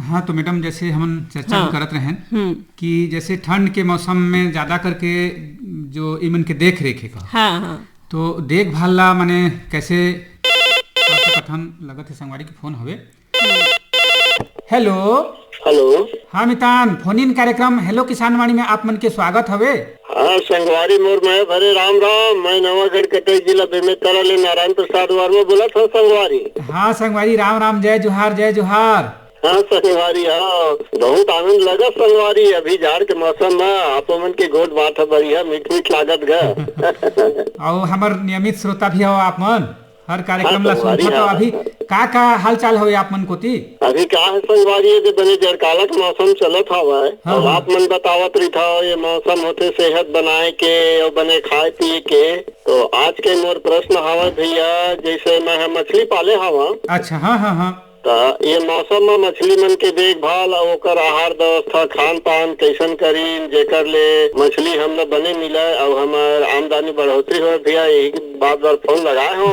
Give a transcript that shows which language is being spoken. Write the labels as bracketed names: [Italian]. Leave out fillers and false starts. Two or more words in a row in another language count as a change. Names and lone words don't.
[Chhattisgarhi] हाँ, तो मैडम जैसे हम चर्चा करत रहे कि जैसे ठंड के मौसम में ज्यादा करके जो इमन के देख रेख है तो देखभाल ला माने कैसे कथन लगत है संगवारी के फोन हवे। हेलो हेलो। हाँ मितान, फोन इन कार्यक्रम हेलो किसान वाणी में आप मन के स्वागत हवे। हाँ संगवारी मोर मैं भरे राम राम, मैं नवागढ़ कटई जिला बेमेतरा ले नारायण प्रसाद वर्मा बोला था संगवारी। हाँ संगवारी, राम राम, जय जोहार जय जोहार। हाँ संगवारी, हाँ बहुत आनंद लगा संगवारी, अभी जाड़ के मौसम में आप मन के गोद बात है, बढ़िया मीठ मीठ लागत गा। और हमार नियमित श्रोता भी हो आप मन, हर कार्यक्रम ला सुनते। तो अभी का हाल चाल हो आप मन कोती? अभी क्या है संगवारी, ये बने जड़काला के मौसम चलत हवा है। और आप मन बतावत रही था ये मौसम होते सेहत बनाए के और बने खाए पिए के। तो आज के मोर प्रश्न हवा भैया, जैसे मैं मछली पाले हवा। अच्छा, हाँ हाँ हाँ। ये मौसम में मछली मन के देखभाल और ओकर आहार व्यवस्था खान पान कैसन करी जेकर ले मछली हमला बने मिले और हमार आमदनी बढ़ोतरी हो भैया, यही बात बार फोन लगाए हो।